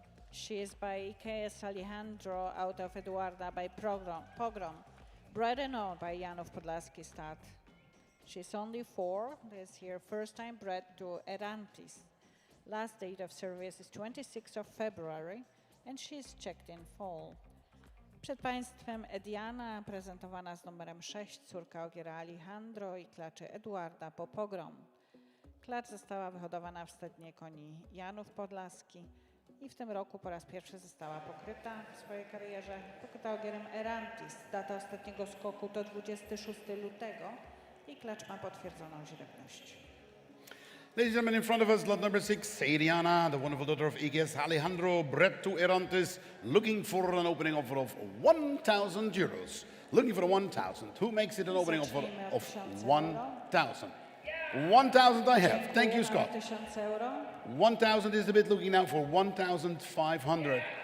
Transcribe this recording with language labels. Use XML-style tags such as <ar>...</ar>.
<en>She is by Ikeas Alejandro out of Eduarda by Pogrom, bred and owned by Jan of Podlaski stud. She's only 4 this year, first time bred to Erantis. Last date of service is 26th of February and she's checked in fall.</en> <pl>Przed Państwem Ediana, prezentowana z numerem 6, córka Ogiera Alejandro i klaczy Eduarda po Pogrom. Klacz została wyhodowana w stadnie koni Janów Podlaski i w tym roku po raz pierwszy została pokryta w swojej karierze. Pokryta ogierem Erantis. Data ostatniego skoku to 26 lutego i klacz ma potwierdzoną źrebność.</pl> <en>Ladies and gentlemen, in front of us, lot number 6, Ediana, the wonderful daughter of Ikeas Alejandro, bred to Erantis, looking for an opening offer of 1,000 euros. Looking for the 1,000. Who makes it an opening offer of 1,000? 1,000 I have. Thank you, Scott. 1,000 is the bid, looking now for 1,500.</en>